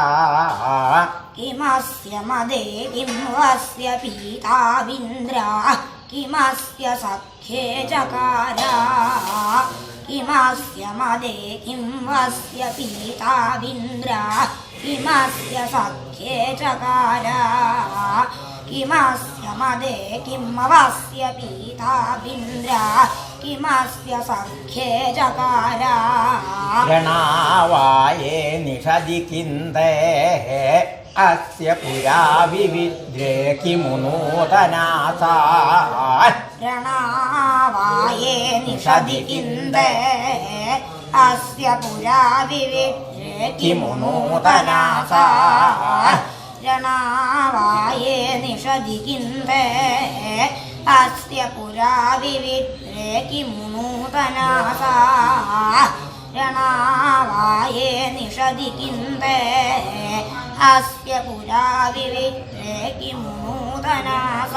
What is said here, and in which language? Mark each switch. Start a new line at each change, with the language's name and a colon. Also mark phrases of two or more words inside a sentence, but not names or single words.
Sanskrit: किमस्य मदे किमवस्य पीताविन्द्रा किमस्य सख्ये चकारा किमस्य मदे किमवस्य पीताविन्द्रा किमस्य सख्ये चकारा किमस्य मदे किमवस्य पीताविन्द्र किमस्य सख्ये चकार രണാവായേ നിഷദി കിന്തേ അസ്യ പുരാ വിവിദ്രേ കിമു നൂതനാസാ രണാവായേ നിഷദി കിന്തേ അസ്യ പുരാ വിവിദ്രേ കിമു നൂതനാസാ രണാവായേ നിഷദി കിന്തേ അസ്യ പുരാ വിവിദ്രേ കിമു നൂതനാസാ രണാവായേ നിഷദി കിന്തേ അസ്യ പുരാ വിവിദ്രേ കിമു നൂതനാസാ